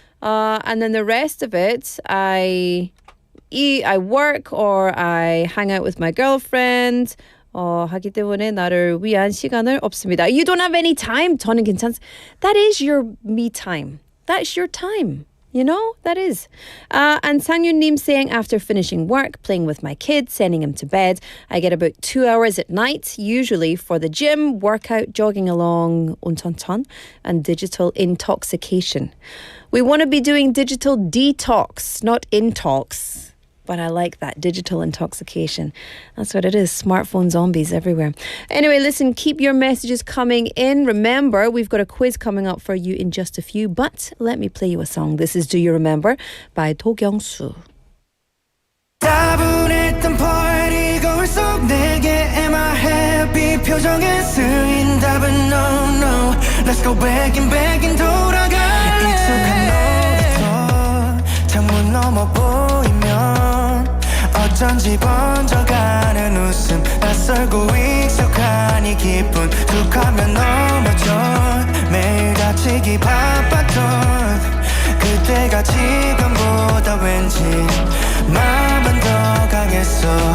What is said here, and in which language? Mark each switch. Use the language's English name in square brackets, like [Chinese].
[English] And then the rest of it, I eat, I work, or I hang out with my girlfriend. [Korean] 하기 때문에 나를 위한 시간을 없습니다. [English] You don't have any time. [Korean] 저는 괜찮습니다. [English] That is your me time. That's your time. You know, that is. And Sangyun-nim saying, after finishing work, playing with my kids, sending him to bed, I get about 2 hours at night, usually for the gym, workout, jogging along, 온천천, and digital intoxication. We want to be doing digital detox, not intox. But I like that, digital intoxication. That's what it is, smartphone zombies everywhere. Anyway, listen, keep your messages coming in. Remember, we've got a quiz coming up for you in just a few, but let me play you a song. This is Do You Remember by 도경수. [Korean] 따분했던 [English] party [Korean] 거울 속 내게 [English] am I happy [Korean] 표정에 쓰인 답은 [English] no no Let's go back and [Korean] 돌아갈래 익숙한 놀이터 창문 넘어 보이면 어쩐지 번져가는 웃음 낯설고 익숙한 이 기분 툭 하면 넘어져 매일 다치기 바빴던 그때가 지금보다 왠지 마음은 더 강했어